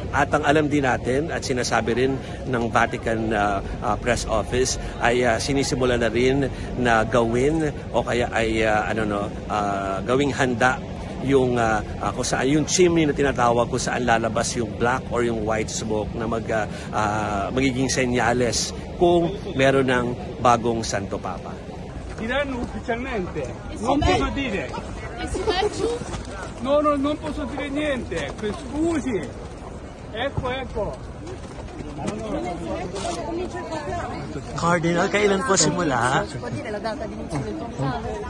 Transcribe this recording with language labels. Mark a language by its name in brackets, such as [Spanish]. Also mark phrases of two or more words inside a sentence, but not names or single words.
[Filipino] At ang alam din natin at sinasabi rin ng Vatican Press Office ay sinisimula na rin na gawin o kaya ay gawing handa yung kung saan yung chimney na tinatawag kung saan lalabas yung [English] black or [Filipino] yung [English] white smoke [Filipino] na magiging senyales kung meron ng bagong Santo Papa. [Italian] Diranno ufficialmente, non posso dire. No, non posso dire niente, scusi. Ecco. [Filipino] Cardinal, kailan po simula? [Italian] Può dire la data di inizio del conclave?